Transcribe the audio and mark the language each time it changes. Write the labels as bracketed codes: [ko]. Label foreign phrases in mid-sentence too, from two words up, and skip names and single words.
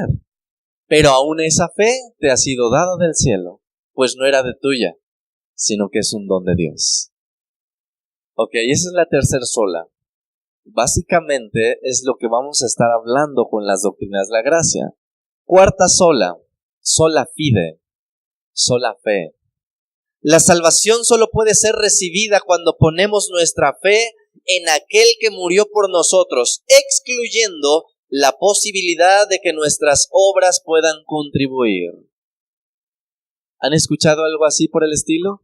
[es] Pero aún esa fe te ha sido dada del cielo, pues no era de tuya, sino que es un don de Dios. Ok, esa es la tercera sola. Básicamente es lo que vamos a estar hablando con las doctrinas de la gracia. Cuarta sola, [la] sola fide, [es] sola fe. La salvación solo puede ser recibida cuando ponemos nuestra fe en aquel que murió por nosotros, excluyendo la posibilidad de que nuestras obras puedan contribuir. ¿Han escuchado algo así por el estilo?